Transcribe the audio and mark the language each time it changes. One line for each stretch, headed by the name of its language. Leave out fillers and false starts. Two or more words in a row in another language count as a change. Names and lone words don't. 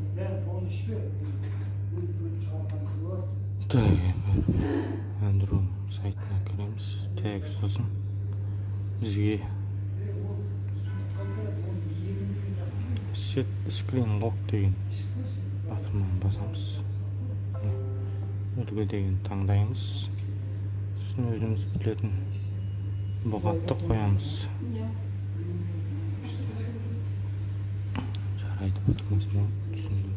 Kazakh: Так, Android сайтына кіреміз. Тегі сосын бізге
English: set screen lock
Kazakh: деген батырманы басамыз. Үлгі деген таңдаймыз. Сосын өзіміз білетін бұғатты қоямыз. Жарайды, батырмасыма түсіндім.